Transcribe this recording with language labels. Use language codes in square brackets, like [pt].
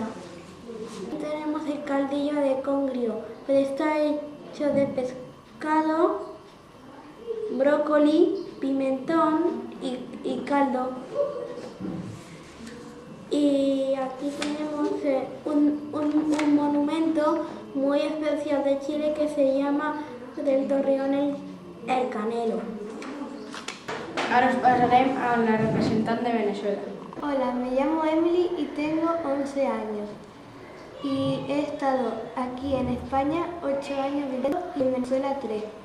[es] Aquí tenemos el caldillo de congrio, que está hecho de pescado, brócoli, pimentón y caldo. Y aquí tenemos un monumento muy especial de Chile que se llama del Torreón el Canelo. [ca] Ara us passarem amb la representant de Venezuela. [es] Hola, me llamo Emily y tengo 11 años. Y he estado aquí en España 8 años viviendo y en Venezuela 3.